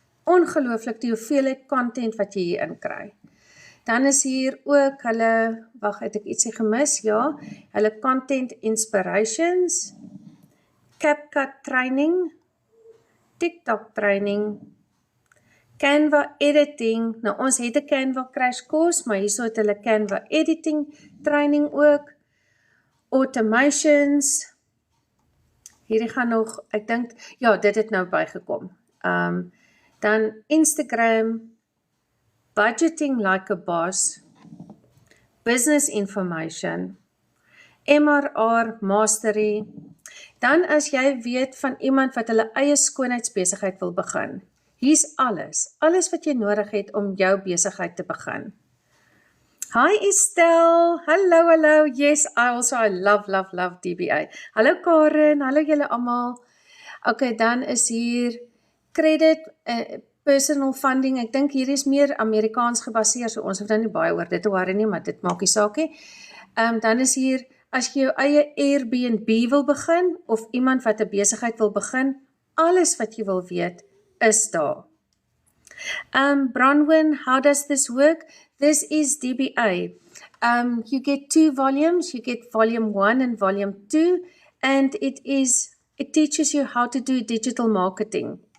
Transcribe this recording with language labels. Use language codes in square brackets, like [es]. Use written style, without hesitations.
[af] Ongelooflik die hoeveelheid content wat jy hier inkry. Dan is hier ook hulle, wag, het ek ietsie gemis? Ja, hulle [en] content inspirations, CapCut training, TikTok training, Canva editing. [af] Nou ons het 'n Canva crash course, maar hierso het hulle Canva editing training ook, automations. Hierdie gaan nog, ek dink, ja, dit het nou bygekom. [en] Dan Instagram, budgeting like a boss, business information, MRR mastery. [af] Dan as jy weet van iemand wat hulle eie skoonheidsbesigheid wil begin, hier's alles wat jy nodig het om jou besigheid te begin. [en] Hi Estelle, hallo, yes, I love DBA. [af] Hallo Karen, hallo julle almal. Okay, dan is hier credit, personal funding, ek dink hier is meer Amerikaans gebaseer, so ons hoef nou nie baie oor dit te worry nie, maar dit maak nie saak nie. Dan is hier, as jy jou eie Airbnb wil begin, of iemand wat 'n besigheid wil begin, alles wat jy wil weet, is daar. [en] Bronwyn, how does this work? This is DBA. You get 2 volumes, you get volume 1 and volume 2, and it teaches you how to do digital marketing.